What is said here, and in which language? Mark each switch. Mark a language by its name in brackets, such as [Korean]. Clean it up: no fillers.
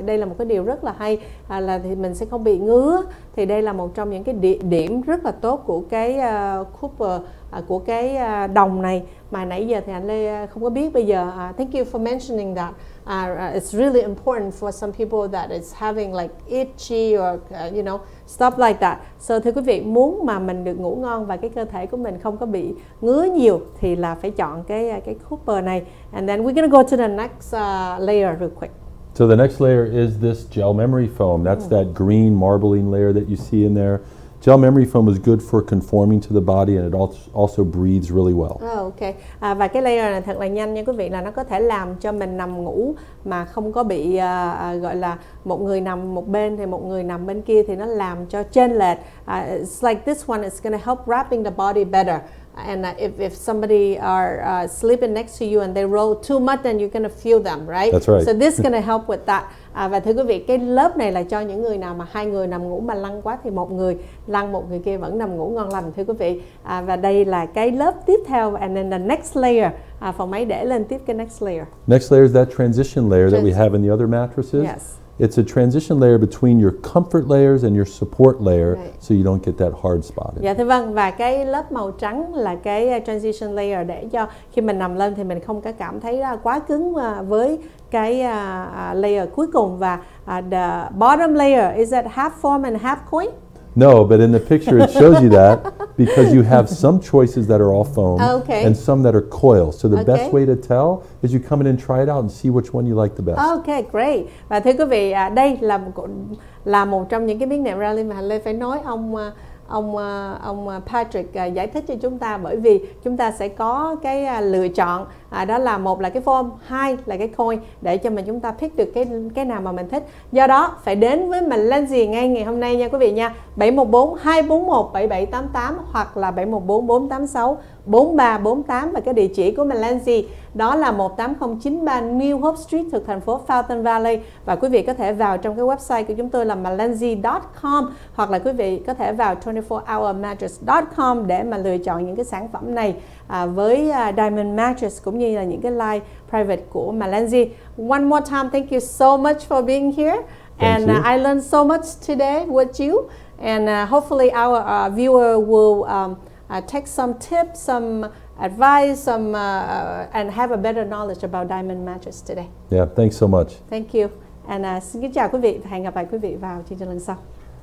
[Vietnamese] Thì đây là một cái điều rất là hay, là thì mình sẽ không bị ngứa. Thì đây là một trong những cái điểm rất là tốt của cái copper, của cái đồng này mà nãy giờ thì anh Lê không có biết. Bây giờ [English] thank you for mentioning that. It's really important for some people that is having like itchy or stuff like that. [Vietnamese] So thưa quý vị, muốn mà mình được ngủ ngon và cái cơ thể của mình không có bị ngứa nhiều thì là phải chọn cái copper này. [English] And then we're gonna go to the next layer real quick. So the next layer is this gel memory foam. That's that green marbling layer that you see in there. Gel memory foam is good for conforming to the body, and it also breathes really well. Okay. [Vietnamese] Và cái layer này thật là nhanh nha quý vị, là nó có thể làm cho mình nằm ngủ mà không có bị gọi là một người nằm một bên thì một người nằm bên kia, thì nó làm cho chênh lệch. [English] It's like this one is going to help wrapping the body better. And if somebody are sleeping next to you and they roll too much, then you're going to feel them, right? That's right. So this is going to help with that. [Vietnamese] Và thưa quý vị, cái lớp này là cho những người nào mà hai người nằm ngủ mà lăn quá thì một người lăn, một người kia vẫn nằm ngủ ngon lành thưa quý vị. Và đây là cái lớp tiếp theo, [English] and then the next layer. [Vietnamese] Phòng máy để lên tiếp cái next layer. [English] Next layer is that transition layer that we have in the other mattresses. Yes. It's a transition layer between your comfort layers and your support layer, Right. so you don't get that hard spot. [Vietnamese] Dạ thưa vâng, và cái lớp màu trắng là cái transition layer, để cho khi mình nằm lên thì mình không có cảm thấy quá cứng với cái layer cuối cùng. [English] Và the bottom layer, is that half foam and half coin? No, but in the picture it shows you that because you have some choices that are all foam and some that are coil. So the best way to tell is you come in and try it out and see which one you like the best. Okay, great. [Vietnamese] Và thưa quý vị, đây là một trong những cái miếng nệm Rally mà Lê phải nói ông Patrick giải thích cho chúng ta, bởi vì chúng ta sẽ có cái lựa chọn, đó là một là cái form, hai là cái coin, để cho mình chúng ta pick được cái nào mà mình thích. Do đó phải đến với Malaysia ngay ngày hôm nay nha quý vị nha. 714-241-7788 hoặc là 714-486-4348, và cái địa chỉ của Malaysia đó là 18093 New Hope Street thuộc thành phố Fountain Valley. Và quý vị có thể vào trong cái website của chúng tôi là malaysia.com, hoặc là quý vị có thể vào 24hourmattress.com để mà lựa chọn những cái sản phẩm này với Diamond Mattress cũng như là những cái line private của Malaysia. [English] One more time, thank you so much for being here. And I learned so much today with you. And hopefully our viewer will take some tips, some advice, and have a better knowledge about Diamond Mattress today. Yeah, thanks so much. Thank you. And [Vietnamese] xin kính chào quý vị và hẹn gặp lại quý vị vào chương trình lần sau.